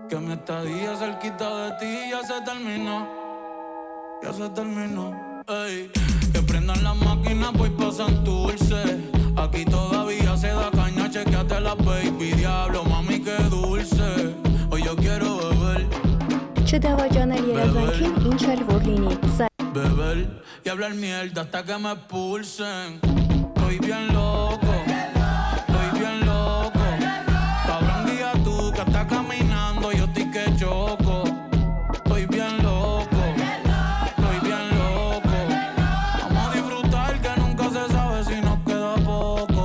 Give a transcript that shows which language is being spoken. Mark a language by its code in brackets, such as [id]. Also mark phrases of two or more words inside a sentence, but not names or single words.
[es] Que mi estadía cerquita de ti ya se terminó. Ya se terminó. Ey, que prendan las máquinas, voy pa' Santurce. Aquí todavía se da caña, chequeate la baby. Diablo, mami, qué dulce. Hoy yo quiero beber. [hy] Չդավաճանել երազանքին, ինչ էլ որ լինի։ [es] Beber y hablar mierda hasta que me expulsen. Estoy bien loco. Cabrón, día tú que estás caminando, yo estoy que choco. Estoy bien loco. Vamos a disfrutar que nunca se sabe si nos queda poco.